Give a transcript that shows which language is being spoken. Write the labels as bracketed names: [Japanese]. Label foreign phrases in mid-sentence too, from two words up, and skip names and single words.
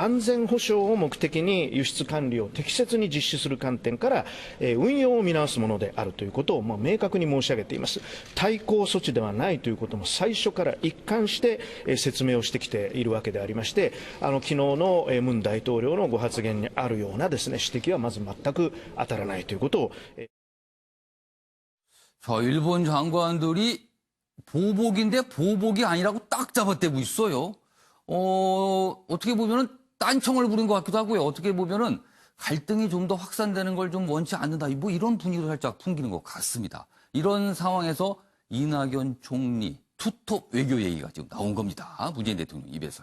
[Japanese] 安全保障を目的に輸出管理を適切に実施する観点から、運用を見直すものであるということを、明確に申し上げています。対抗措置ではないということも最初から一貫して、説明をしてきているわけでありまして、昨日の文大統領のご発言にあるようなですね、指摘はまず全く当たらないということを。 [Korean] 자, 일본 장관들이 보복인데 보복이 아니라고 딱 잡아떼고 있어요. 어떻게 보면은 딴청을 부린 것 같기도 하고요. 어떻게 보면은 갈등이 좀 더 확산되는 걸 좀 원치 않는다. 뭐 이런 분위기도 살짝 풍기는 것 같습니다. 이런 상황에서 이낙연 총리 투톱 외교 얘기가 지금 나온 겁니다. 문재인 대통령 입에서요.